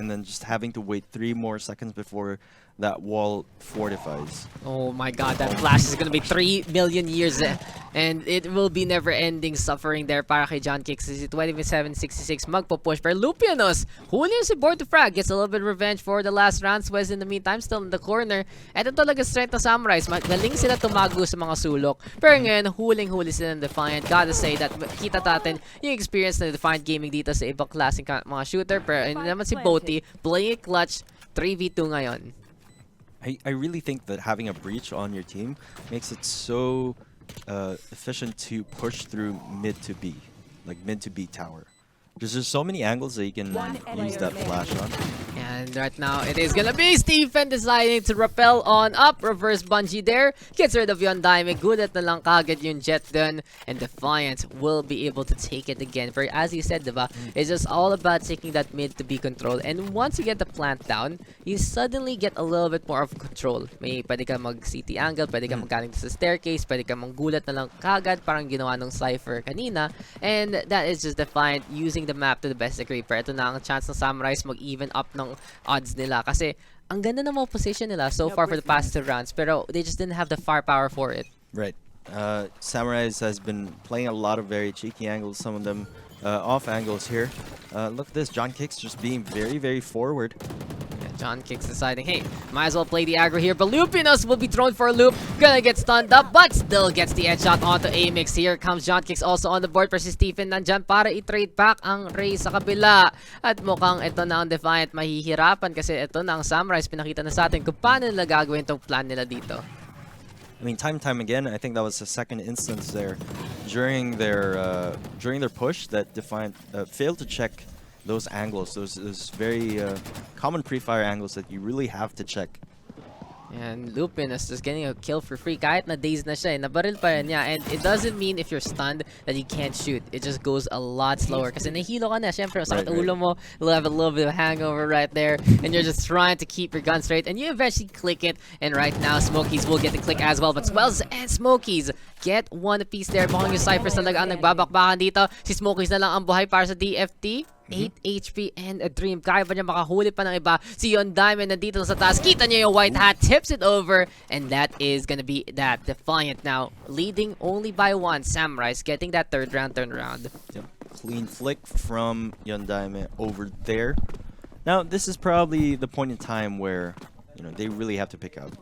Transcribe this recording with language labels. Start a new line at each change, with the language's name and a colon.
English: And then just having to wait 3 more seconds before that wall fortifies. Oh my god, that flash is gonna be 3 million years and it will be never-ending suffering there
Filipino: para kay John Kicks. Si 2766 magpo-push, pero Lupianos huli si Born to Frag,
English: gets a little bit of revenge for the last round. Swez in the meantime still in the corner.
Filipino: Ito talaga strength ng Samurice, magaling sila tumago sa mga sulok, pero ngayon huling-huli sila ng Defiant.
English: Gotta say that
Filipino: kita natin yung experience ng Defiant Gaming dito sa ibang klaseng mga shooter, pero hindi naman si Boty
English: playing it clutch.
Filipino: 3v2 ngayon.
English: I really think that having a breach on your team makes it so efficient to push through mid to B, like mid to B tower. Because there's so many angles that you can use that flash on. And right now, it is gonna be Stephen deciding to rappel on up. Reverse bungee there. Gets rid of Untitled. Good
Filipino: at na lang kagad yung jet dun.
English: And Defiant will be able to take it again. For as you said, diba, it's just all about taking that mid to be controlled. And once you get the plant down, you suddenly get a little bit more of control.
Filipino: May pwede ka mag-CT angle, pwede ka magaling sa staircase, pwede ka manggulat na lang kagad, parang ginawa ng Cypher kanina.
English: And that is just Defiant using the map to the best degree.
Filipino: Pero ito na ang chance ng Samurice mag-even up ng odds nila. Kasi ang ganda ng mga position nila so far for the past 2 rounds, pero
English: they just didn't have the firepower for it. Right. Samurice has been playing a lot of very cheeky angles, some of them off angles here. Look at this, John Kicks just being very, very forward. John Kicks deciding, hey, might as well play the aggro here. But Lupinos will be thrown for a loop. Gonna get stunned up, but still gets the headshot onto Amix. Here comes John Kicks also on the board.
Filipino: Pero si Stephen nandyan para i-trade back ang Ray sa kabila. At mukhang ito na ang Defiant mahihirapan kasi ito na ang Samurice. Pinakita na sa atin kung paano nila gagawin tong plan nila dito.
English: I mean, time and time again, I think that was the second instance there during their push that Defiant failed to check those angles, those very common pre-fire angles that you really have to check. And Lupin is just getting a kill for free
Filipino: kahit na dazed na siya, nabaril pa rin niya.
English: And it doesn't mean if you're stunned that you can't shoot. It just goes a lot slower
Filipino: kasi nahilo ka na. Siyempre, sakit ulo mo,
English: you'll have a little bit of hangover right there. And you're just trying to keep your gun straight. And you eventually click it. And right now, Smokies will get the click as well. But Swells and Smokies get one apiece there.
Filipino: Mukhang yung Cyphers talaga ang nagbabakbakan dito. Si Smokies na lang ang buhay para sa DFT.
English: 8 HP and a dream.
Filipino: Kaya ba niya makahuli pa ng iba? Si Yon Diamond nandito sa taas. Kita niya yung white hat.
English: Tips it over. And that is gonna be that. Defiant now leading only by 1. Samurice getting that 3rd round turnaround. Yep. Clean flick from Yon Diamond over there. Now, this is probably the point in time where, you know, they really have to pick up.